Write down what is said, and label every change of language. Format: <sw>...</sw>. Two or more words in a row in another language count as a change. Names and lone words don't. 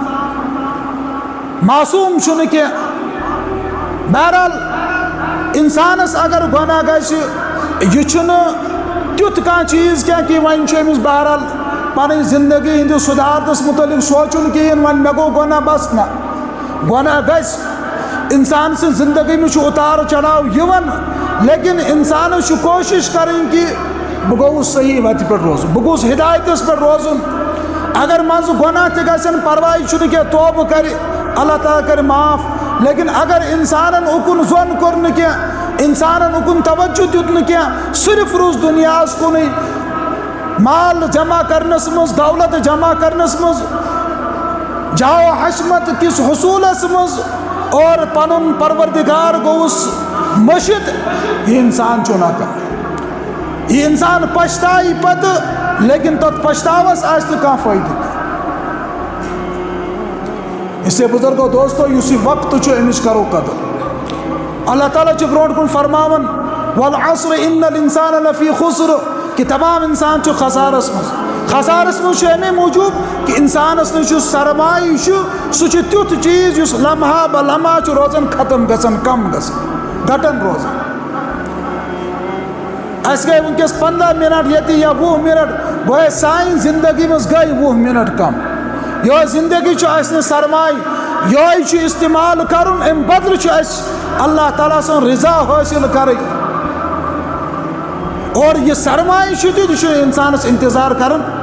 <ks>معصوٗم چھُنہٕ کینٛہہ بہرحال انسانس اگر گۄناہ گژھِ یہِ چھُنہٕ تیُتھ کانٛہہ چیٖز کینٛہہ کہ وۄنۍ چھُ أمِس بہرحال پنٕنۍ زندگی ہٕنٛدِس سُدھارنس متعلق سونٛچُن کِہیٖنۍ وۄنۍ مےٚ گوٚو گۄناہ بس نہ گۄناہ گژھِ انسان سٕنٛز زندگی منٛز چھُ اُتار چڑھاو یِوان لیکن انسانس چھُ کوشش کرٕنۍ کہ بہٕ گوٚوُس صحیح وتہِ پٮ۪ٹھ روزُن بہٕ گوٚژھ ہدایتس پٮ۪ٹھ روزُن اگر منٛزٕ گۄناہ تہِ گژھن پرواے چھُنہٕ کینٛہہ توبہٕ کرِ اللہ تعالیٰ کرِ معاف لیکن اگر انسانن اُکُن زوٚن کوٚر نہٕ کینٛہہ انسانن اُکُن توجہ دیُت نہٕ کینٛہہ صرف روٗز دُنیاہس کُنُے مال جمع کرنس منٛز دولت جمع کرنس منٛز جاو حشمت کس حصوٗلس منٛز اور پنُن پروردگار گوٚوُس مٔشِد یہِ انسان چھُ ناکام یہِ انسان پشتایہِ پتہٕ لیکن تتھ پشتاوس آسہِ نہٕ کانٛہہ فٲیدٕ اس لیے بزرگو دوستو یُس یہِ وقت چھُ أمِچ کرو قدر اللہ تعالیٰ چھُ برونٛٹھ کُن فرماوان</ks> <ar>والعصر ان الانسان لفی خسر</ar> <ks>کہ تمام انسان چھُ خسارس منٛز چھُ امی موٗجوٗب کہ انسانس نِش یُس سرمایہِ چھُ سُہ چھُ تیُتھ چیٖز یُس لمحہ بہ لمحہ چھُ روزان ختم گژھان کم گژھان گھٹان روزان اَسہِ گٔے وٕنکٮ۪س 15 منٹ ییٚتہِ یا 20 منٹ گوٚو سانہِ زندگی منٛز گٔے 20 منٹ کم یہے زندگی چھُ اَسہِ نہٕ سرمایہِ یہے چھُ استعمال کرُن امہِ بدلہٕ چھُ اَسہِ اللہ تعالیٰ سُنٛد رضا حٲصِل کرٕنۍ اور یہ سرمایہ چھُ تیُتھ یہِ چھُنہٕ انسانس انتظار کران</ks>